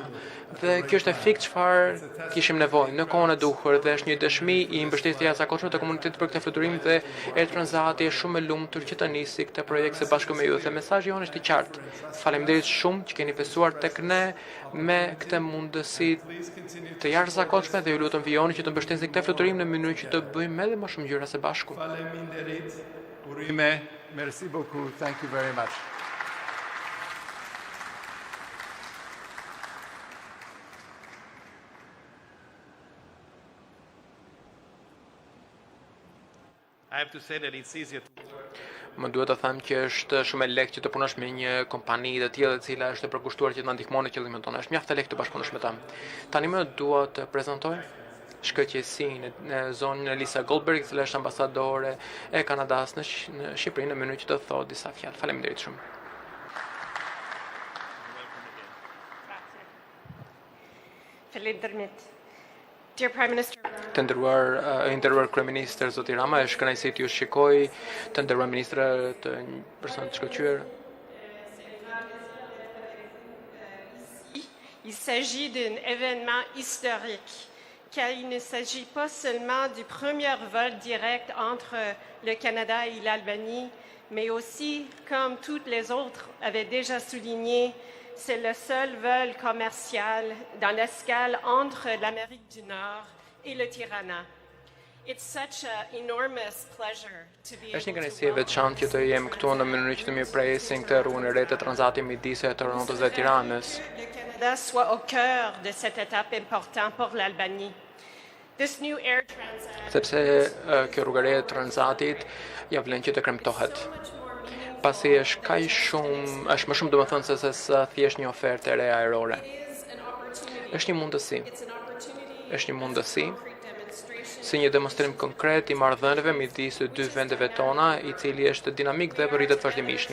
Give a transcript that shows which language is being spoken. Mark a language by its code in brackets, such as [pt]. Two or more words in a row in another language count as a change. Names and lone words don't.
[sq] Dhe kjo është e fikë çfarë kishim nevojë në kohën e duhur dhe është një dëshmi i mbështetjes së jashtëzakonshme të komunitetit për këtë fluturim dhe Air Transati është shumë e lumtur që të nisi këtë projekt së bashku me ju. Dhe mesazhi jonë është i qartë. Faleminderit shumë që keni besuar tek ne me këtë mundësi të jashtëzakonshme dhe ju lutem vijoni që të mbështesni këtë fluturim në mënyrë që të bëjmë edhe më shumë gjëra së bashku. Faleminderit. Urime. [fr] Merci beaucoup. [en] Thank you very much. I have to say that it's easier to [sq] Më duhet të them që është shumë e lehtë që të punosh me një kompani të tillë e cila është e përkushtuar që të na ndihmonë në qëllimin tonë. Është mjaft e lehtë të bashkëpunosh me ta. Tani më dua të prezantoj shkëlqësinë në zonën e Lisa Goldberg, që është ambasadore e Kanadas në Shqipëri në mënyrë që të thotë disa fjalë. Faleminderit shumë. Faleminderit. [en] Dear Prime Minister, [sq] Të nderuar kryeministër zoti Rama, është kënaqësi t'ju shikoj, të nderuar ministra, të një person të shkëlqyer. [fr] il s'agit d'un événement historique, car il ne s'agit pas seulement du premier vol direct entre le Canada et l'Albanie, mais aussi, comme toutes les autres avaient déjà souligné, c'est le seul vol commercial dans l'escale entre l'Amérique du Nord et le Tirana. [en] It's such an enormous pleasure to be [sq] Është një [en] able [sq] kënaqësi e veçantë që të jem këtu në mënyrë që të mirëpresim këtë rrugën e re të transatit midis Torontos dhe Tiranës. [fr] le Canada soit au cœur de cette étape importante pour l'Albanie. [en] This new air transit [sq] Sepse kjo rrugë e re e transatit ja vlen që të kremtohet. Pasi është më shumë domethënëse se thjesht një ofertë e re ajrore. Është një mundësi. Është një mundësi si një demonstrim konkret i marrëdhënieve midis dy vendeve tona, i cili është dinamik dhe rritet vazhdimisht.